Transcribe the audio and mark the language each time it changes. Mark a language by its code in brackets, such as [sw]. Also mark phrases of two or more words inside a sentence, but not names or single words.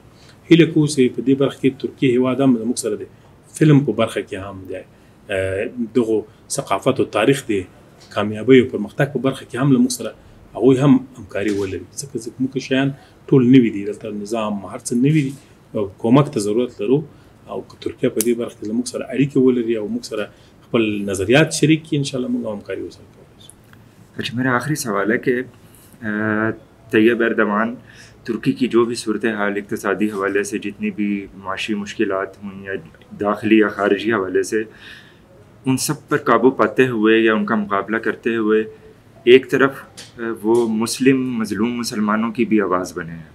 [ps] هیله کوو چې په دې برخه کې ترکیه هیواد هم زموږ سره د فلم په برخه کې هم دی دغو ثقافت او تاریخ دی کامیابی او پرمختګ په برخه کې هم له موږ سره هغوی هم همکاري ولري. ځکه موږ شیان ټول نوي دي، دلته نظام هر څه نوي دي او کومک ته ضرورت لرو. او که ترکیه په دې برخه کې زموږ سره اړیکې ولري او موږ سره خپل نظریات شریک کړي، [ar] انشاءالله [ps] موږ همکاري ورسره کولی شو. [ur] اچھا، میرا آخری سوال ہے کہ طیب اردوغان ترکی کی جو بھی صورت حال اقتصادی حوالے سے، جتنی بھی معاشی مشکلات ہوئی یا داخلی یا خارجی حوالے سے، ان سب پر قابو پاتے ہوئے یا ان کا مقابلہ کرتے ہوئے ایک طرف وہ مسلم مظلوم مسلمانوں کی بھی آواز بنے ہیں.